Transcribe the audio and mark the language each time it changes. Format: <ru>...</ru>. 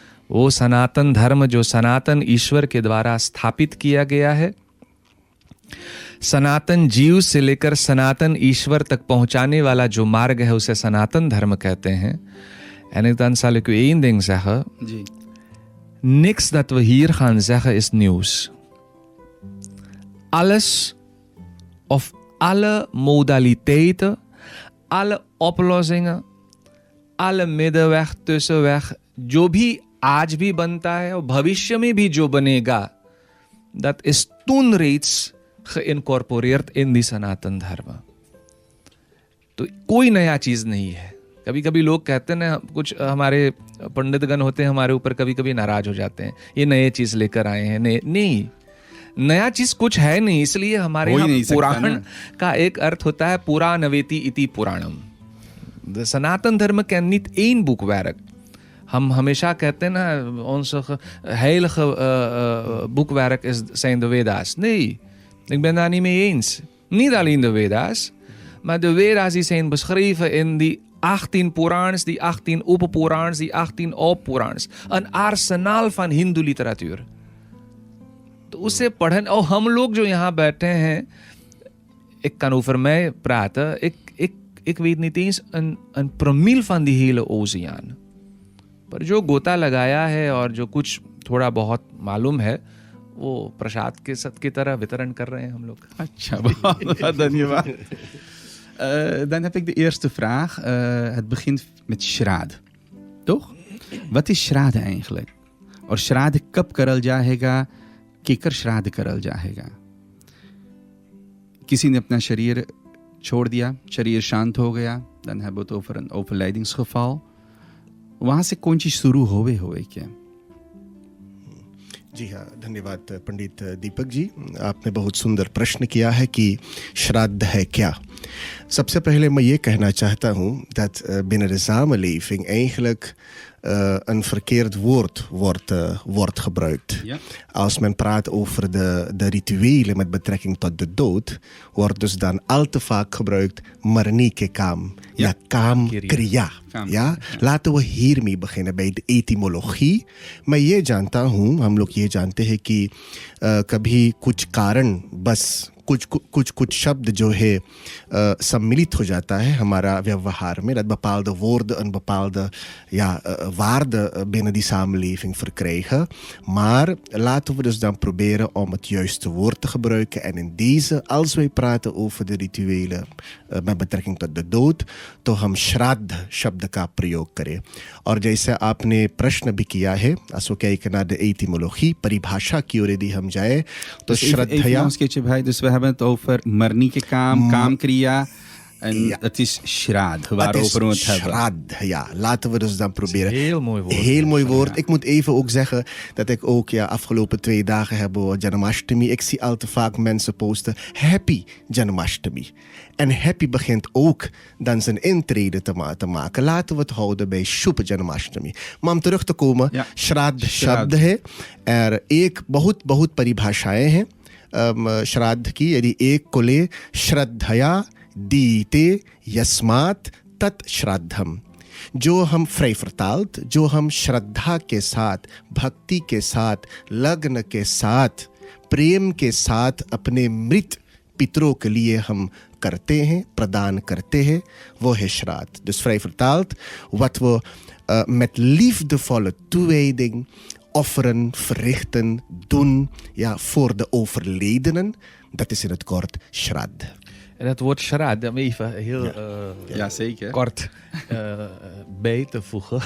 <hi>वो सनातन धर्म जो सनातन ईश्वर के द्वारा स्थापित किया गया है, सनातन जीव से लेकर सनातन ईश्वर तक पहुंचाने वाला जो मार्ग है उसे सनातन धर्म कहते हैं.</hi> <nl>En dan zal ik u één ding zeggen.</nl> <hi>Ji.</hi> <nl>Niks dat we hier gaan zeggen is nieuws. Alles of alle modaliteiten, alle oplossingen, alle middenweg, tussenweg,</nl> <hi>जो भी आज भी बनता है और भविष्य में भी जो बनेगा,</hi> <nl>dat is toen reeds geïncorporeerd in die सनातन धर्म.</nl> <hi>तो कोई नया चीज नहीं है. कभी कभी लोग कहते हैं ना, कुछ हमारे पंडितगण होते हैं हमारे ऊपर, कभी कभी नाराज हो जाते हैं, ये नए चीज लेकर आए हैं. नहीं, नया चीज कुछ है नहीं. इसलिए हमारे यहाँ पुराण का एक अर्थ होता है</hi> <sa>पुराणवेति इति पुराणम.</sa> <hi>द सनातन धर्म के</hi> <nl>niet één boekwerk.</nl> <hi>हम हमेशा कहते हैं ना,</hi> <nl>ons heilige boekwerk zijn de Veda's. Nee, ik ben daar niet mee eens. Niet alleen de Veda's, maar de Veda's die zijn beschreven in die 18 Puraans, die 18 Upa-Puraans, die 18 Op-Puraans. Een arsenaal van Hindu literatuur.</nl> <hi>तो उसे पढ़न. और हम लोग जो यहाँ बैठे हैं,</hi> <nl>ik kan over mij praten, ik weet niet eens een promil van die hele oceaan.</nl> <hi>पर जो गोता लगाया है और जो कुछ थोड़ा बहुत मालूम है, वो प्रसाद के सत की तरह वितरण कर रहे हैं हम लोग. अच्छा, बहुत धन्यवाद.</hi> <nl>Dan heb ik de eerste vraag. Het begint met श्राद्ध, toch? Wat is श्राद्ध eigenlijk?</nl> <hi>और श्राद्ध कब करल जाएगा? केकर श्राद्ध करल जाएगा? किसी ने अपना शरीर छोड़ दिया, शरीर शांत हो गया,</hi> <nl>dan hebben we het over een overlijdingsgeval.</nl> <hi>वहाँ से कौन चीज शुरू होवे क्या? जी हाँ, धन्यवाद पंडित दीपक जी. आपने बहुत सुंदर प्रश्न किया है कि श्राद्ध है क्या. सबसे पहले मैं ये कहना चाहता हूँ</hi> <nl>dat binnen de samenleving eigenlijk een verkeerd woord wordt gebruikt. Ja. Als men praat over de rituelen met betrekking tot de dood, wordt dus dan al te vaak gebruikt marnike kam. Ja, kam kriya. Ja, laten we hiermee beginnen bij de etymologie.</nl> <hi>मैं ये जानता हूँ, हम लोग ये जानते हैं कि कभी कुछ कारण बस कुछ शब्द जो है सम्मिलित हो जाता है हमारा व्यवहार में,</hi> <nl>dat bepaalde woorden een bepaalde waarde binnen die samenleving verkrijgen. Maar laten we dus dan proberen om het juiste woord te gebruiken. En in deze, als wij praten over de rituelen met betrekking tot de dood,</nl> <hi>तो हम श्राद्ध शब्द का प्रयोग करें. और जैसे आपने प्रश्न भी किया है,</hi> <nl>als we kijken naar de etymologie,</nl> <hi>परिभाषा की ओर यदि हम जाए तो श्रद्धया.</hi> <nl>Dus we hebben het over marnike kam, kaamkriya. En het is श्राद्ध waarover we het hebben. Shraddh, ja. Laten we dus dan proberen. Heel mooi woord. Heel mooi woord. Ik moet even ook zeggen dat ik ook afgelopen 2 dagen hebben we Janmashtami. Ik zie al te vaak mensen posten Happy Janmashtami. En happy begint ook dan zijn intrede te maken. Laten we het houden bij Shubh Janmashtami. Maar om terug te komen, Shraddh</nl> <hi>शब्द है. Er एक बहुत परिभाषाएं हैं श्राद्ध की. यदि एक को ले,</hi> <sa>श्रद्धया दीते यस्मात् तत् श्राद्धम.</sa> <hi>जो हम</hi> <nl>vrij vertaald,</nl> <hi>जो हम श्रद्धा के साथ, भक्ति के साथ, लग्न के साथ, प्रेम के साथ अपने मृत पितरों के लिए हम करते हैं, प्रदान करते हैं, वो है श्राद्ध.</hi> <nl>Dus vrij vertaald, wat we met liefdevolle toewijding offeren, verrichten, doen voor de overledenen, dat is in het kort shraddh. En dat woord shraddh, om even heel zeker. kort bij te voegen.</nl>